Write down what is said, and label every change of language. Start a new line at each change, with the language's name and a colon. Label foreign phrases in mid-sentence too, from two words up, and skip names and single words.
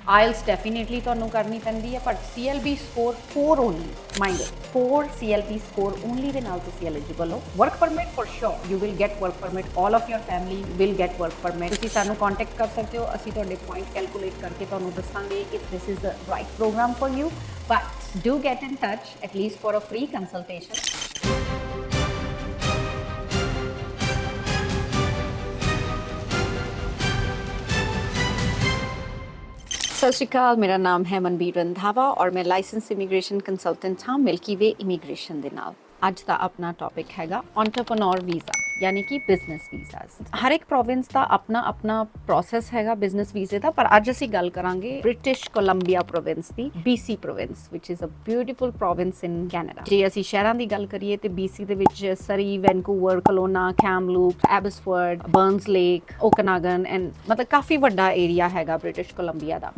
English: IELTS डेफिनेटली
Punjabi: ਤੁਹਾਨੂੰ ਕਰਨੀ ਪੈਂਦੀ ਹੈ,
English: but CLB score 4 only, mind it, 4 CLB score only
Punjabi: ਦੇ ਨਾਲ ਤੁਸੀਂ eligible ਹੋ।
English: work permit for sure, you will get work permit, all of your family will get work permit।
Punjabi: ਤੁਸੀਂ ਸਾਨੂੰ contact ਕਰ ਸਕਦੇ ਹੋ, ਅਸੀਂ ਤੁਹਾਡੇ
English: point calculate
Punjabi: ਕਰਕੇ ਤੁਹਾਨੂੰ ਦੱਸਾਂਗੇ
English: if this is the right program for you, but do get in touch at least for a free consultation।
Punjabi: ਸਤ ਸ੍ਰੀ ਅਕਾਲ,
Hindi: मेरा नाम है मनबीर रंधावा और मैं
English: license immigration consultant
Hindi: हाँ मिल्की वे इमीग्रेशन
Punjabi: ਦੇ ਨਾਲ। ਅੱਜ ਦਾ ਆਪਣਾ ਟੌਪਿਕ ਹੈਗਾ
English: entrepreneur visa,
Punjabi: ਯਾਨੀ ਕਿ
English: business visas.
Punjabi: ਹਰ ਇੱਕ ਪ੍ਰੋਵਿੰਸ ਦਾ ਆਪਣਾ ਪ੍ਰੋਸੈਸ ਹੈਗਾ ਬਿਜ਼ਨਸ ਵੀਜ਼ੇ ਦਾ, ਪਰ ਅੱਜ ਅਸੀਂ ਗੱਲ ਕਰਾਂਗੇ ਬ੍ਰਿਟਿਸ਼ ਕੋਲੰਬੀਆ ਪ੍ਰੋਵਿੰਸ ਦੀ, BC ਪ੍ਰੋਵਿੰਸ,
English: which is a beautiful province in Canada.
Punjabi: ਜੇ ਅਸੀਂ ਸ਼ਹਿਰਾਂ ਦੀ ਗੱਲ ਕਰੀਏ ਤੇ BC ਦੇ ਵਿੱਚ ਸਰੀ, ਵੈਨਕੂਵਰ, ਕਲੋਨਾ, ਕੈਮਲੂਪ, ਐਬਸਫੋਰਡ, ਬਰਨਸ ਲੇਕ, ਓਕਨਾਗਨ ਐਂਡ ਮਤਲਬ ਕਾਫੀ ਵੱਡਾ ਏਰੀਆ ਹੈਗਾ ਬ੍ਰਿਟਿਸ਼ ਕੋਲੰਬੀਆ ਦਾ।